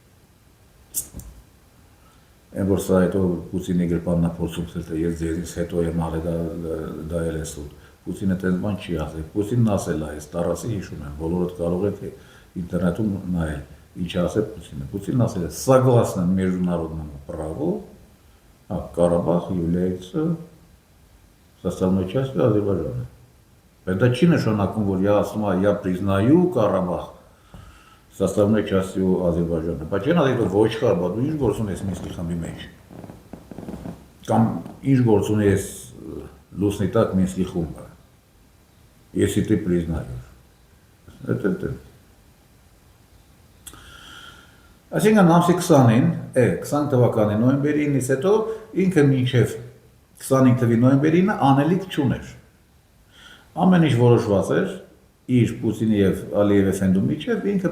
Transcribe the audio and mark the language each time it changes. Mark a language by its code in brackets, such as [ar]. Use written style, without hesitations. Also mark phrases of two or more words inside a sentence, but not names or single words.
[hy] Այն որ սա հետո Պուտինի գրպանն է փորձում ասել, թե ես ձեզնից հետո եմ արել, դա էլ է սուտ։ Պուտինը տես բան չի ասել։ Պուտինն ասել է, այս տարածի հիշում եմ, բոլորդ կարող եք ինտերնետում նայել, ինչ ասել Պուտինը։ Պուտինն ասել է, [ru] согласно международному праву, Карабах является составной частью Азербайджана. Это [hy] չի նշանակում, որ [ru] я признаю Карабах составной частью Азербайджана. [hy] Բայց չեն ասել, ոչ Կարաբաղ, դու ինչ գործ ունես Մինսկի խմբի մեջ։ Կամ ինչ գործ ունես Լուսնի տակ Մինսկի խումբը, [ru] если ты признаешь. Это. [hy] Այսինքն ամսի 20-ին, 20 թվականի նոյեմբերի 9-ից հետո ինքը մինչև 25 թվականի նոյեմբերի 9-ը անելիք չուներ։ Ամեն ինչ որոշված էր իր Պուտինի եւ Ալիևի ֆենդու միջև, ինքը պետք